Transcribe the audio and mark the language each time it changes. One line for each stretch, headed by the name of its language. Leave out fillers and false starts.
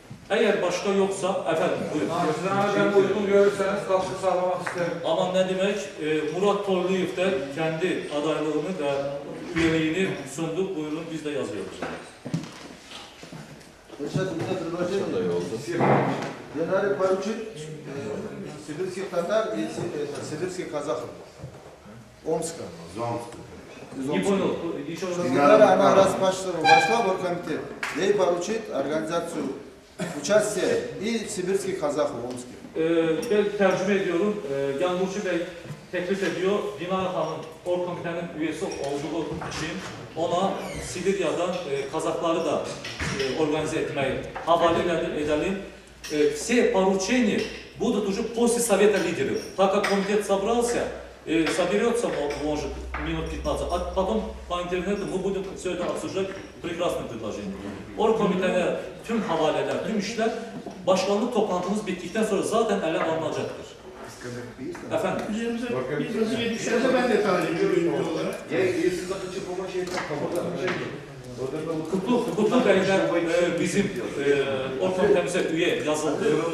Turkish: Eğer başka yoksa, efendim buyurun. Ben uygun görürseniz katkı sağlamak isterim. Ama ne demek? Murat Torluyev de kendi adaylığını ve üyeliğini sundu. Buyurun biz de yazıyoruz.
Russian: Сейчас у меня предложение. Генеральный поручик сибирских татар и сибирских казахов. Омска. Не понял. Еще раз. Она вошла в оргкомитет. Ей поручит организацию участия и сибирских казахов в Омске.
Turkish: Ben tercüme ediyorum. Yan Burcu Bey teklif ediyor. Dinar Hanım orgkomitenin üyesi olduğu için ona Sibirya'dan Kazakları da organize etmeyi havale edelim.
Russian: Все поручения будут уже после Совета лидеров. Так как комитет собрался, соберется, может, минут 15, а потом по интернету мы будем все это обсуждать. Прекрасное предложение.
Turkish: Orgkomitene tüm havaleler, tüm işler başkanlık toplantımız bittikten sonra zaten ele alınacaktır. Efendim? Ben de talibim olarak. Kutlu Bey'den bizim orgkomitemize üye yazıldı.